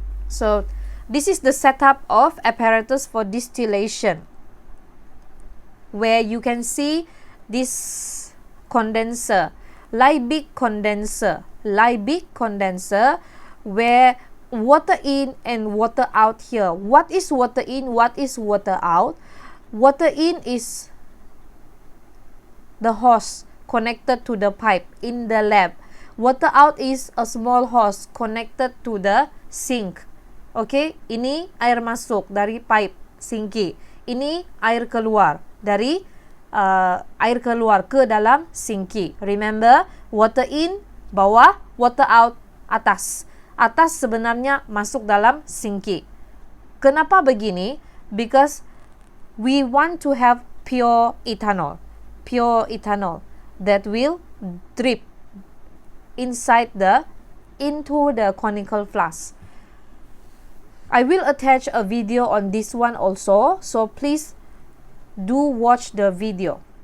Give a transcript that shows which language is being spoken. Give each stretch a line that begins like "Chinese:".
English: So this is the setup of apparatus for distillation, where you can see this condenser, Liebig condenser, where water in and water out here. What is water in? What is water out? Water in is the hose connected to the pipe in the lab. Water out is a small hose connected to the sink.
Malay: Okay, ini air masuk dari pipe sinki. Ini air keluar dari air keluar ke dalam sinki.
English: Remember, water in
Malay: bawah,
English: water out
Malay: atas. Atas sebenarnya masuk dalam sinki. Kenapa begini?
English: Because we want to have pure ethanol that will drip into the conical flask. I will attach a video on this one also, so please do watch the video.